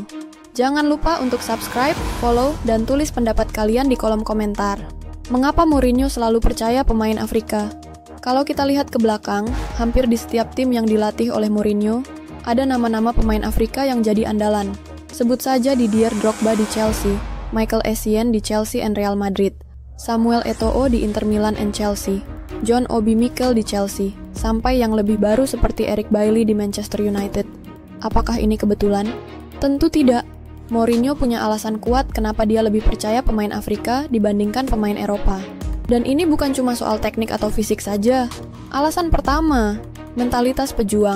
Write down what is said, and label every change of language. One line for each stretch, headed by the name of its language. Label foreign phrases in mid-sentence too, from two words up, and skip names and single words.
Indonesian: Jangan lupa untuk subscribe, follow, dan tulis pendapat kalian di kolom komentar. Mengapa Mourinho selalu percaya pemain Afrika? Kalau kita lihat ke belakang, hampir di setiap tim yang dilatih oleh Mourinho, ada nama-nama pemain Afrika yang jadi andalan. Sebut saja Didier Drogba di Chelsea, Michael Essien di Chelsea and Real Madrid, Samuel Eto'o di Inter Milan and Chelsea, John Obi Mikel di Chelsea, sampai yang lebih baru seperti Eric Bailly di Manchester United. Apakah ini kebetulan? Tentu tidak. Mourinho punya alasan kuat kenapa dia lebih percaya pemain Afrika dibandingkan pemain Eropa. Dan ini bukan cuma soal teknik atau fisik saja. Alasan pertama, mentalitas pejuang.